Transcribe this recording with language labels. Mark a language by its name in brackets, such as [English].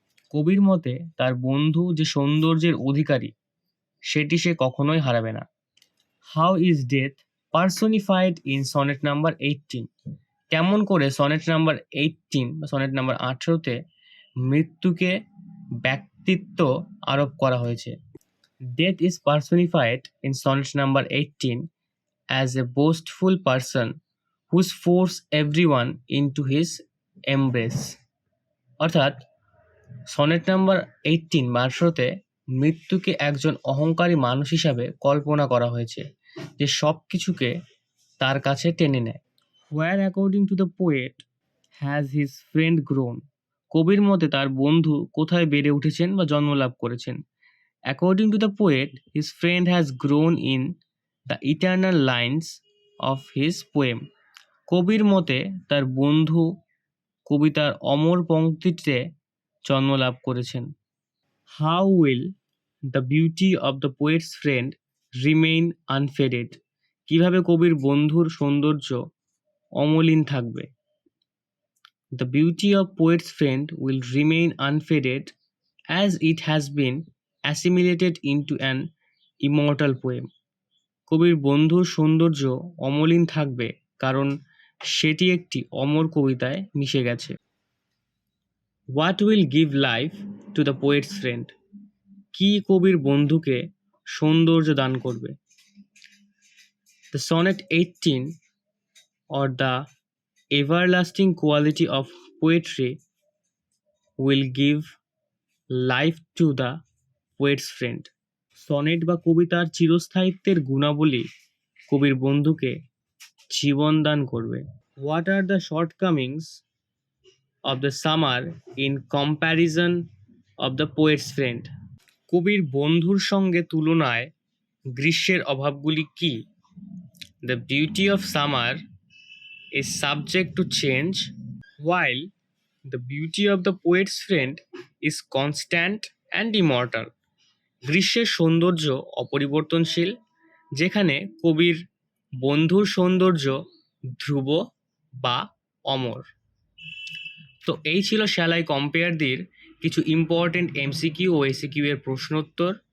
[Bangla] কবির মতে তার বন্ধু যে সৌন্দর্যের অধিকারী সেটি সে কখনোই হারাবে না। [English] How is death personified in sonnet number 18? [Bangla] কেমন করে সনেট নাম্বার 18 বা সনেট নাম্বার 18-তে মৃত্যুকে ব্যক্তিত্ব আরোপ করা হয়েছে? [English] Death is personified in sonnet number 18 as a boastful person who's forced everyone into his embrace. [Bangla] অর্থাৎ সনেট নাম্বার 18 বা 18-তে মৃত্যুকে একজন অহংকারী মানুষ হিসাবে কল্পনা করা হয়েছে, যে সব কিছুকে তার কাছে টেনে নেয়। [English] Where according to the poet has his friend grown? [Bangla] কবির মতে তার বন্ধু কোথায় বেড়ে উঠেছেন বা জন্মলাভ করেছেন? [English] According to the poet his friend has grown in the eternal lines of his poem. [Bangla] কবির মতে তার বন্ধু কবিতার অমর পংক্তিতে জন্মলাভ করেছেন। [English] How will the beauty of the poet's friend remain unfaded? [Bangla] কিভাবে কবির বন্ধুর সৌন্দর্য অমলিন থাকবে? [English] The beauty of poet's friend will remain unfaded as it has been assimilated into an immortal poem. [Bangla] কবির বন্ধুর সৌন্দর্য অমলিন থাকবে কারণ সেটি একটি অমর কবিতায় মিশে গেছে। [English] What will give life to the poet's friend? [Bangla] কি কবির বন্ধুকে সৌন্দর্য দান করবে? [English] The sonnet 18 or the everlasting quality of poetry will give life to the poet's friend. [Bangla] Sonnet বা কবিতার চিরস্থায়িত্বের গুণাবলী কবির বন্ধুকে জীবন দান করবে। [English] What are the shortcomings of the summer in comparison of the poet's friend? [Bangla] কবির বন্ধুর সঙ্গে তুলনায় গ্রীষ্মের অভাবগুলি কি? [English] The beauty of summer is subject to change, while the beauty of the poet's friend is constant and immortal. [Bangla] গ্রীষ্মের সৌন্দর্য অপরিবর্তনশীল, যেখানে কবির বন্ধুর সৌন্দর্য ধ্রুব বা অমর। তো এই ছিল শ্যাল আই কম্পেয়ার দির কিছু ইম্পর্টেন্ট এমসিকিউ ও এসিকিউ এর প্রশ্নোত্তর।